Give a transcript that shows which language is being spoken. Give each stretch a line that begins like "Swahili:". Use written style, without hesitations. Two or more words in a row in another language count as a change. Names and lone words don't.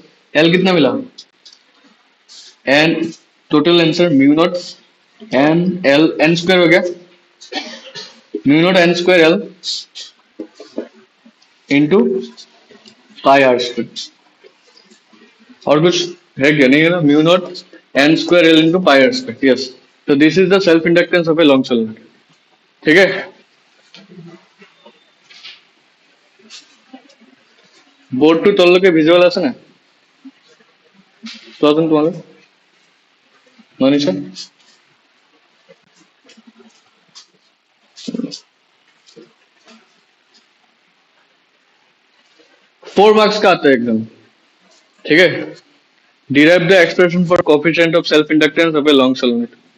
English: एल
Hindi: कितना मिला,
English: n, total answer mu naught n l, n square
Hindi: हो गया,
English: mu naught n square l into pi r square.
Hindi: और कुछ है क्या, नहीं है ना,
English: mu naught n square l into pi r square, yes. तो this is the self inductance of a long solenoid.
Hindi: ठीक है,
English: board to
Assamese: তললৈকে ভিজুয়াল আছে না, চোৱাচোন তোমালোক,
English: মনীষা।
Hindi: 4 मार्क्स का आता है एकदम। ठीक है,
English: derive the expression for coefficient of self inductance of a long solenoid.